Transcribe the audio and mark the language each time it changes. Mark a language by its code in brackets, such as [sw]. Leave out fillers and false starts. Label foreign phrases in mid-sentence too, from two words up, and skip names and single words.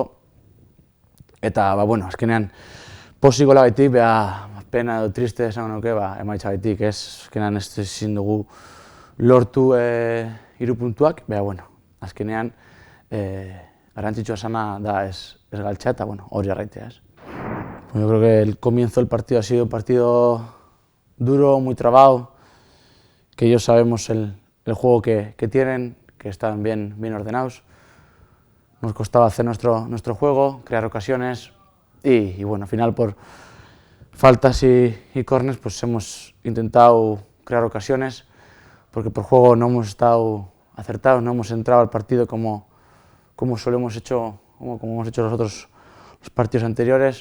[eu] Eta bueno, azkenean pozik golagaitik, pena edo triste esango nuke emaitzagaitik ez. Azkenean ez ezin dugu lortu 3 puntuak, bueno, azkenean garrantzitsua sana da ez galtzea eta bueno, hori jarraitzea ez. [es] Yo creo que el comienzo del partido ha sido un partido duro, muy trabado, que ellos sabemos el juego que tienen, que están bien ordenados. Nos costaba hacer nuestro juego, crear ocasiones y bueno, al final por faltas y corners pues hemos intentado crear ocasiones, porque por juego no hemos estado acertados, no hemos entrado al partido como hemos hecho los otros partidos anteriores.